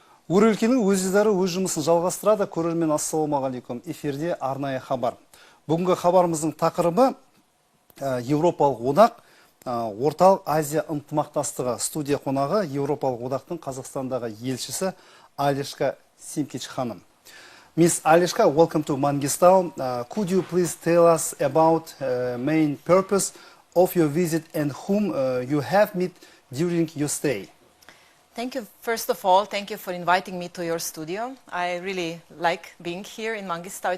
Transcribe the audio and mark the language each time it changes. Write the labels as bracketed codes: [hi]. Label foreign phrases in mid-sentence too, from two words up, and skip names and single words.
[kk] Өрелкенің өз издары өз жұмысын жалғастырады. Көрермен, ассалаумағалейкум. Эфирде арнайы хабар. Бүгінгі хабарымыздың тақырыбы Еуропалық одақ, Орталық Азия ынтымақтастығы. Студия қонағы Еуропалық одақтың Қазақстандағы елшісі Алишка Симкич ханым. [en] Miss Alishka, welcome to Mangystau. Could you please tell us about main purpose of your visit and whom you have met during your stay? Thank you. First of all, thank you for inviting me to your studio. I really like being here in Mangystau.